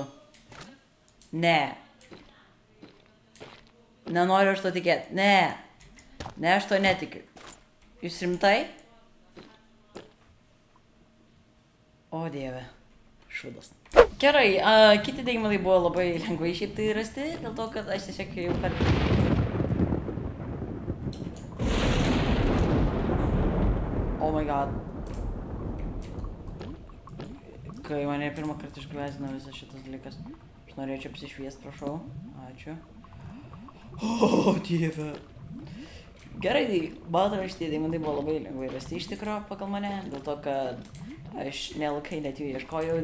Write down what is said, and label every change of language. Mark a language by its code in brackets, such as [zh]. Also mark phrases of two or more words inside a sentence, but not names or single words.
[lt] Ne. Nenoriu aš to tikėti. Ne. Ne, aš to netikiu. Jūs rimtai? O dieve. Šūdas. Gerai, kiti deimantai buvo labai lengvai šiaip tai rasti, dėl to, kad aš tiesiog jau per... [en] Oh my god. [lt] Kai mane pirmą kartą išgvesdino visas šitas dalykas. Aš norėčiau apsišviest, prašau. Ačiū. O, dieve. Gerai, tai man šitie deimantai buvo labai lengvai rasti iš tikro pagal mane. Dėl to, kad aš nelkai net jų ieškojau.